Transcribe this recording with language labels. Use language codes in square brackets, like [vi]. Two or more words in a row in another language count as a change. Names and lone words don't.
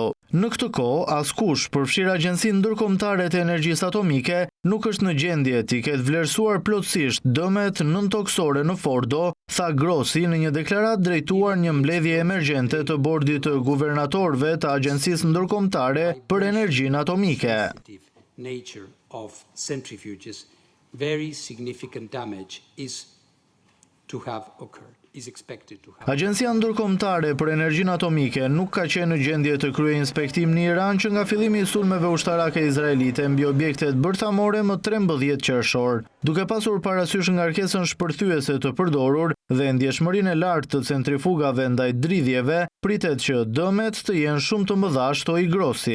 [sq] Në këtë kohë, askush, përfshirë Agjencinë Ndërkombëtare të Energjisë Atomike, nuk është në gjendje t'i ketë vlerësuar plotësisht dëmet nëntoksore në Fordo, tha Grossi në një deklaratë drejtuar një mbledhje emergjente të bordit të guvernatorëve të Agjencisë Ndërkombëtare për Energjinë Atomike. [en] Nature of centrifuges, very significant damage is to have occurred. [sq] Agjencia Ndërkombëtare për Energjinë Atomike nuk ka qenë në gjendje të kryejë inspektim në Iran që nga fillimi i sulmeve ushtarake izraelite mbi objektet bërthamore më 13 qershor, duke pasur parasysh ngarkesën shpërthyese të përdorur dhe ndjeshmërinë e lartë të centrifugave ndaj dridhjeve, pritet që dëmet të jenë shumë të mëdha, shtoi Grossi.